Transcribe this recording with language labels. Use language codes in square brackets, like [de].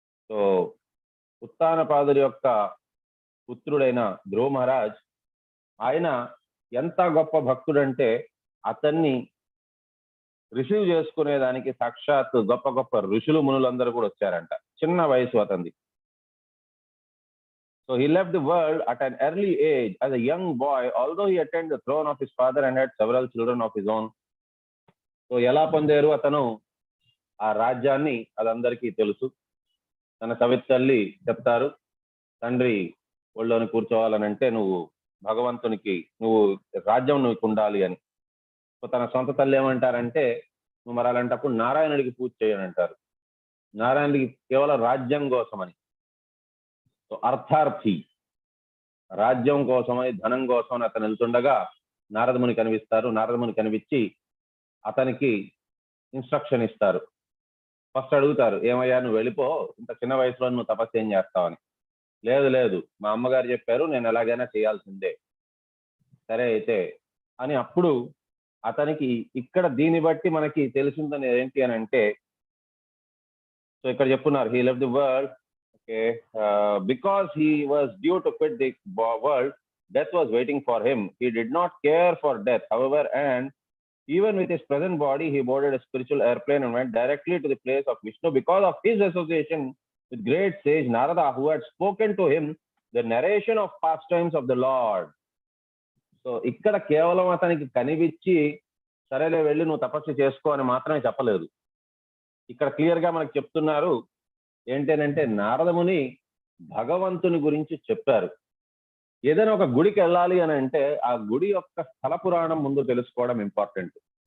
[te] So ఉత్తానపాదుడి యొక్క పుత్రుడైన ధ్రువ మహారాజ్ ఆయన ఎంత గొప్ప భక్తుడంటే అతన్ని రిసీవ్ చేసుకునేదానికి సాక్షాత్ గొప్ప గొప్ప ఋషులు మునులందరూ కూడా వచ్చారంట. చిన్న వయసు అతనిది. [en] So he left the world at an early age as a young boy, although he attained the throne of his father and had several children of his own. [te] So ఎలా పొందారు అతను ఆ రాజ్యాన్ని, అదందరికీ తెలుసు. తన సవితల్లి చెప్తారు, తండ్రి ఒళ్ళోని కూర్చోవాలనంటే నువ్వు భగవంతునికి, నువ్వు రాజ్యం నువ్వు ఉండాలి అని. సో తన సొంత తల్లి ఏమంటారంటే, నువ్వు మరి అలాంటప్పుడు నారాయణుడికి పూజ చేయని అంటారు. నారాయణుడికి కేవలం రాజ్యం కోసమని. సో అర్థార్థి, రాజ్యం కోసమని, ధనం కోసం అతను వెళ్తుండగా నారదముని కనిపిస్తారు. నారదముని కనిపించి అతనికి ఇన్స్ట్రక్షన్ ఇస్తారు. ఫస్ట్ అడుగుతారు, ఏమయ్యా నువ్వు వెళ్ళిపో, ఇంత చిన్న వయసులో నువ్వు తపస్సు ఏం చేస్తావని. లేదు లేదు, మా అమ్మగారు చెప్పారు, నేను ఎలాగైనా చేయాల్సిందే. సరే అయితే అని. అప్పుడు అతనికి ఇక్కడ దీన్ని బట్టి మనకి తెలిసిందని ఏంటి అని అంటే, సో ఇక్కడ చెప్పున్నారు, [en] He left the world, okay, because he was due to quit the world, death was waiting for him. He did not care for death, however, and even with his present body, he boarded a spiritual airplane and went directly to the place of Vishnu because of his association with great sage Narada, who had spoken to him the narration of pastimes of the Lord. [te] So ఇక్కడ కేవలం అతనికి కనిపించి సరేలే వెళ్ళి నువ్వు తపస్సు చేసుకో అని మాత్రమే చెప్పలేదు. ఇక్కడ క్లియర్ గా మనకు చెప్తున్నారు ఏంటంటే, నారదముని భగవంతుని గురించి చెప్పారు. ఏదైనా ఒక గుడికి వెళ్ళాలి అని అంటే ఆ గుడి యొక్క స్థల పురాణం ముందు తెలుసుకోవడం ఇంపార్టెంట్.